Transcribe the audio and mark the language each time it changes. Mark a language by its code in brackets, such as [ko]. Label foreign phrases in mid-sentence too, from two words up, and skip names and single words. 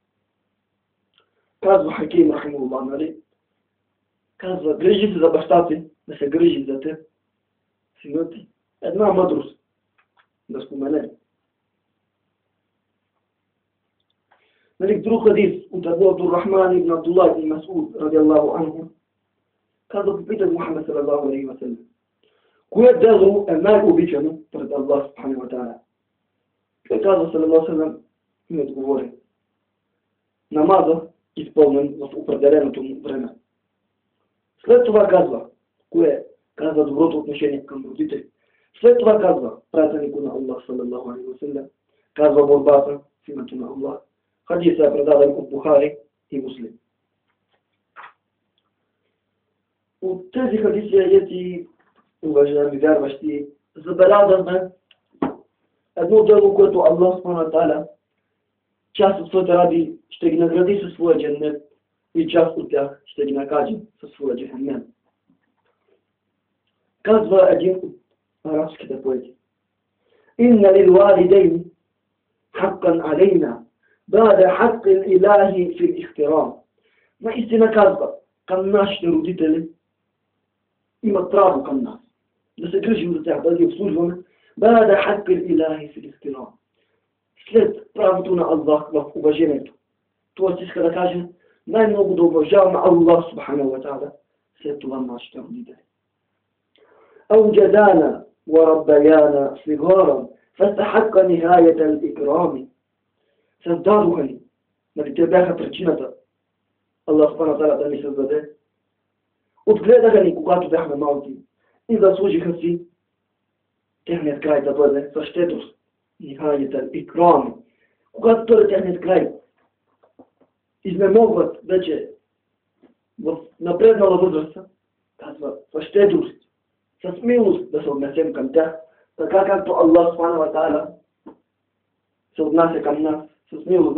[bg] Казва Хаким, рахимахуллах, нали? Казва, грижи се за баща ти, да се грижи за теб, синът ти. Една мъдрост да спомене. Нали, друг хадис от Абу Абдуррахман ибн Абдуллах ибн Мас'уд [ar] رضي الله عنه, [bg] казва, попитах Мухаммед [ar] صلى الله عليه وسلم, [bg] кое дело е най-обичано пред Аллах [ar] سبحانه وتعالى? [bg] Той казва [ar] صلى الله عليه وسلم [bg] и ми отговори, намаза изпълнен в определеното му време. След това казва, кое казва доброто отношение към родители. След това казва пратеник на Аллах [ar] صلى الله عليه وسلم, [bg] казва борбата в името на Аллах. Хадисът е предаден от Бухари и Муслим. От тези хадиси аяти, уважаеми вярващи, забелязваме едно дело, което Аллах [ar] سبحانه وتعالى [bg] част от своите раби ще ги награди със своя дженнет и част от тях ще ги накаже със своя джехеннем. Казва един от арабските поети, [ar] إن للوالدين حقا علينا بعد حق الإله في الاحترام. [bg] Наистина казва, към нашите родители имат право към нас. Да се грижим за тях, да ги обслужваме. [ar] بعد حق الإله في الاحترام. [bg] След правото на Аллах в уважението. Тоест иска да каже, най-много да уважаваме Аллах [ar] سبحانه وتعالى, [bg] след това нашите родители. [ar] أوجدانا وربيانا صغارا فاستحق نهاية الإكرام. [bg] Създадоха ни. Нали, те бяха причината Аллах [ar] سبحانه وتعالى [bg] да ни създаде. Отгледаха ни, когато бяхме малки и заслужиха си техният край да бъде със щедрост. [ar] نهاية الإكرام. [bg] Когато той е техният край, изнемогват вече в напреднала възраст, казва със щедрост, с милост да се отнесем към тях, така както Аллах [ar] سبحانه وتعالى [bg] се отнася към нас с милост.